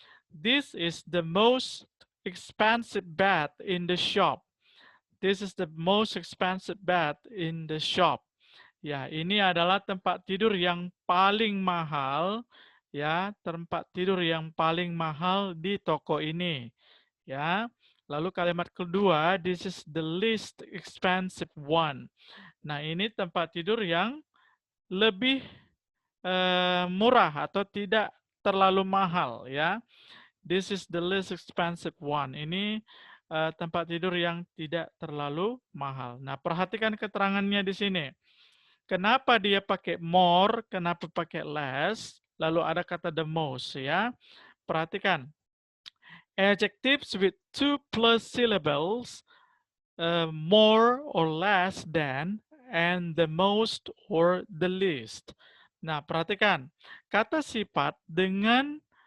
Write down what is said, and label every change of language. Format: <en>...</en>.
<en>This is the most expensive bed in the shop. This is the most expensive bed in the shop.</en> <id>Ya, ini adalah tempat tidur yang paling mahal, ya, tempat tidur yang paling mahal di toko ini, ya. Lalu kalimat kedua,</id> <en>this is the least expensive one.</en> <id>Nah, ini tempat tidur yang lebih murah atau tidak terlalu mahal, ya.</id> <en>This is the least expensive one.</en> <id>Ini tempat tidur yang tidak terlalu mahal. Nah, perhatikan keterangannya di sini. Kenapa dia pakai more, kenapa pakai less, lalu ada kata the most, ya. Perhatikan.</id> <en>Adjectives with two plus syllables, more or less than, and the most or the least.</en> <id>Nah, perhatikan. Kata sifat dengan</id>